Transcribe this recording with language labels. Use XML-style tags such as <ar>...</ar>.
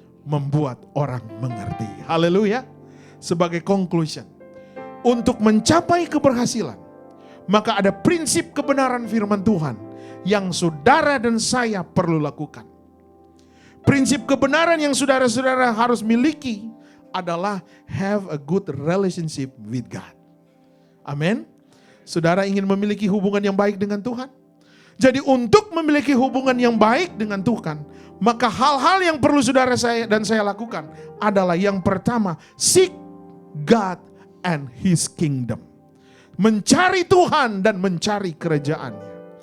<id>Membuat orang mengerti. Haleluya. Sebagai conclusion. Untuk mencapai keberhasilan. Maka ada prinsip kebenaran firman Tuhan. Yang saudara dan saya perlu lakukan. Prinsip kebenaran yang saudara-saudara harus miliki. Adalah</id> <en>have a good relationship with God.</en> <id>Amin. Saudara ingin memiliki hubungan yang baik dengan Tuhan? Jadi untuk memiliki hubungan yang baik dengan Tuhan, maka hal-hal yang perlu saudara saya dan saya lakukan adalah yang pertama,</id> <en>seek God and His kingdom.</en> <id>Mencari Tuhan dan mencari kerajaan-Nya.</id>